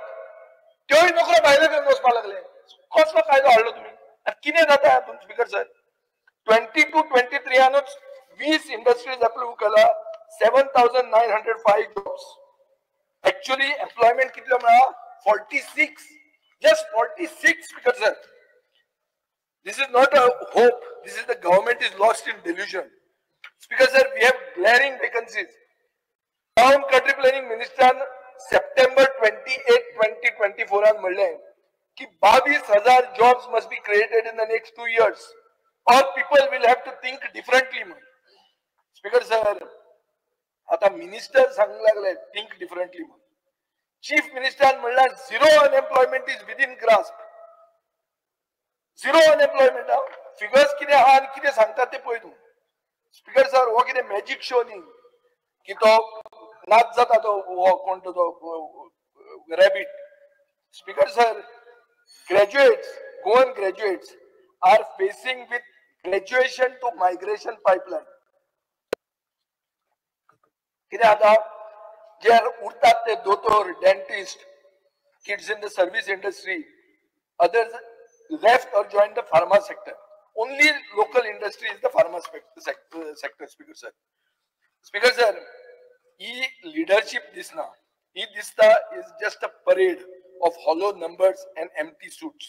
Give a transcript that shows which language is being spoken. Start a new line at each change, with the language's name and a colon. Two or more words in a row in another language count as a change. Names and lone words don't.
Konkani: त्योय नोकऱ्यो भायले घेवन वचपाक लागले. कसलो कायदो हाडलो तुम्ही? आनी कितें जाता हातून
English: Speaker sir?
Konkani: 22-23 20
English: industries approve
Konkani: केला, 7,905 जॉब्स.
English: Actually employment
Konkani: कितलो मेळा? 46.
English: Just 46 Speaker sir. This is not a hope. This is the government is lost in delusion. Speaker sir, we have glaring vacancies. Town Country Planning Minister September 28, 2024 on
Konkani: म्हणले की
English: 22,000 jobs must be created in the next 2 years, or people will have to think differently. Speaker sir,
Konkani: आता मिनिस्टर सांगू लागले
English: think differently. Chief Minister म्हणला zero unemployment is within grasp. Zero unemployment.
Konkani: फिगर्स कितें आहा आनी कितें सांगतात ते पळय तूं.
English: Speaker sir,
Konkani: हो कितें
English: magic show
Konkani: न्ही की तो नाच जाता तो हो कोण तो रॅबिट.
English: Speaker sir, graduates, Goan graduates are facing with graduation to migration pipeline.
Konkani: कितें जाता? जे उरतात ते दोतोर, डेंटिस्ट,
English: kids in the service industry, others left or joined the pharma sector. Only local industry is the pharma sector, Speaker sir. Speaker sir, leadership disna. Dista is just a parade of hollow numbers and empty suits.